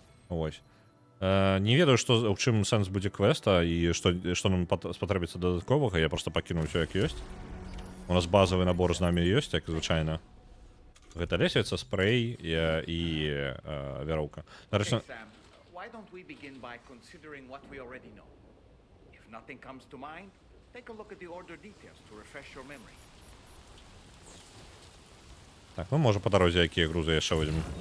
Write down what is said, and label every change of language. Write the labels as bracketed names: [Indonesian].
[Belarusian] Вось. Не ведаю, у чым сэнс будзе квеста і што нам спатрэбіцца дадатковага, я проста пакінуў усё як ёсць. У нас базавы набор з намі ёсць, як звычайна. Гэта лесвіца, спрэй і вяроўка. Дарэчы, [English] Why don't we begin by considering what we already know? If nothing comes to mind, take a look at the order details to refresh your memory. [Belarusian] так, ну можа па дарозе якія грузы яшчэ возьмем.